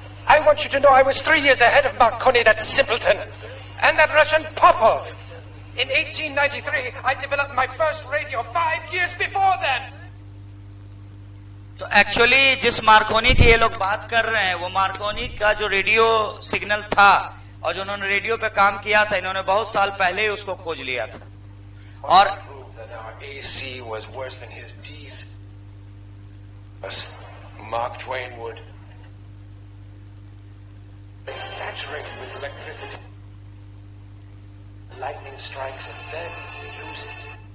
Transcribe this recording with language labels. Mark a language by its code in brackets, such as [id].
[en] I want you to know I was 3 years ahead of Marconi, that simpleton, and that Russian Popov. In 1893, I developed my first radio 5 years before then. [hi] तो actually जिस Markovnikov की ये लोग बात कर रहे हैं, वो मार्कोनी का जो रेडियो सिग्नल था और जो उन्होंने रेडियो पे काम किया था, इन्होंने बहुत साल पहले ही उसको खोज लिया था। और [en] That our AC was worse than his DC. Mark Twain would. They saturated with electricity. Lightning strikes and then use it.